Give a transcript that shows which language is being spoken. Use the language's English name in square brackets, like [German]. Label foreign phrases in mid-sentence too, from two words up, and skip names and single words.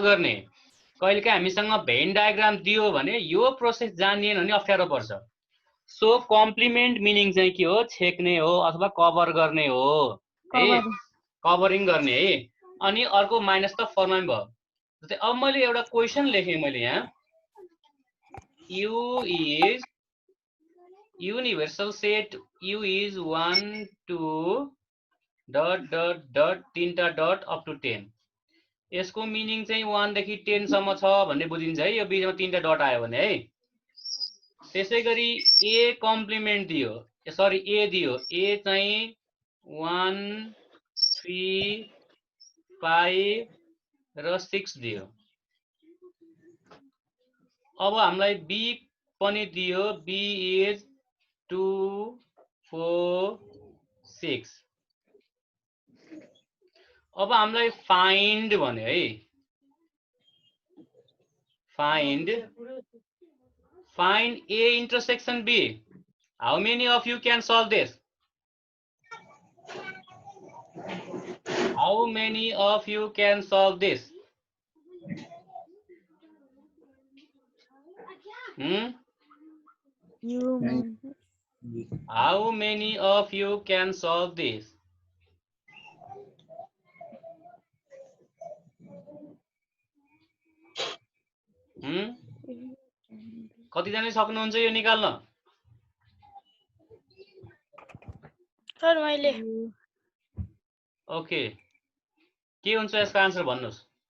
[Nepali] गर्ने कहिलेकाहीँ हामीसँग [English] Venn diagram [Nepali] दियो भने यो प्रोसेस जानिएन भने अप्ठ्यारो पर्छ [English] so complement meaning [Nepali] चाहिँ के हो छेक्ने हो अथवा कभर गर्ने हो है कभरिङ गर्ने है अनि अर्को माइनस त फर्ममा भयो जस्तै अब मैले एउटा क्वेशन लेखे मैले यहाँ [English] u is universal set u is 1 2 dot dot dot [Nepali] तीनटा डट [English] up to 10 [Nepali] यसको मिनिङ चाहिँ 1 देखि 10 सम्म छ भन्ने बुझिन्छ है यो बीचमा तीनटा डट आयो भने है त्यसैगरी [English] a complement [Nepali] दियो सरी a दियो a चाहिँ 1 3 5 र 6 दियो अब हामीलाई b पनि दियो [English] b is [Nepali] 2 4 6 अब हामीलाई फाइन्ड भन्यो है [English] find a intersection b How many of you can solve this? How many of you can solve this? How many of you can solve this? [Nepali] कतिजना सक्नुहुन्छ यो निकाल्न? सर मैले ओके, के हुन्छ यसको आन्सर भन्नुस्?